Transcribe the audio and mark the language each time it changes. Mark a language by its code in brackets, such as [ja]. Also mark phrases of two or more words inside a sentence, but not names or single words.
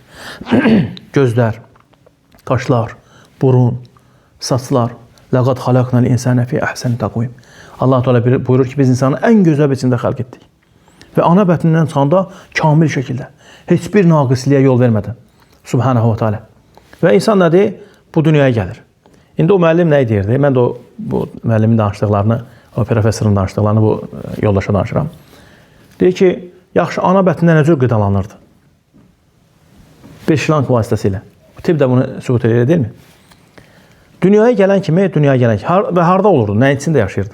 [az] Gözlər, qaşlar, burun, saçlar. [ar] لقد خلقنا الإنسان في أحسن تقويم. [az] Allah Teala buyurur ki, biz insanı ən gözəl biçimdə xəlq etdik. Və ana bətnindən çıxanda kamil şəkildə, heç bir naqisliyə yol vermədən. [ar] سبحانه وتعالى. [az] Və insan nədir? Bu dünyaya gəlir. İndi o müəllim nə deyirdi? Mən də bu müəllimin danışdıqlarını, o professorun danışdıqlarını bu yoldaşa danışıram. Deyir ki, yaxşı, ana bətnində nə cür qidalanırdı? Bir şlank vasitəsilə. Tibb də bunu sübut edir, deyilmi? Dünyaya gələn kimi, və harda olurdu? Nəyin içində yaşayırdı?